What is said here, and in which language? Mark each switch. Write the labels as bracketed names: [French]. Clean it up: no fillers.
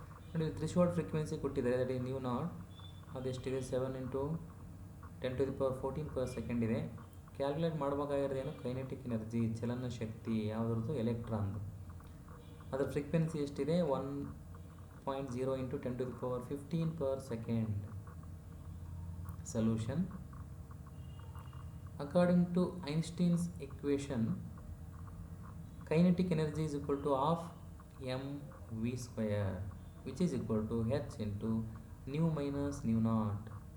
[English] ನೋಡಿ threshold frequency [Kannada] ಕೊಟ್ಟಿದ್ದಾರೆ, [English] That is nu naught. [Kannada] ಅದೆಷ್ಟಿದೆ, [English] 7 into 10 to the power 14 per second [Kannada] ಇದೆ. Calculate ಮಾಡಬೇಕಾಗಿರೋದೇನು, kinetic energy, ಚಲನ ಶಕ್ತಿ ಯಾವುದ್ರದ್ದು, ಎಲೆಕ್ಟ್ರಾನ್ದು. ಅದರ ಫ್ರೀಕ್ವೆನ್ಸಿ ಎಷ್ಟಿದೆ, [English] 1.0 into 10 to the power 15 per second. Solution: according to Einstein's equation, kinetic energy is equal to half mv square, which is equal to h into nu minus nu naught.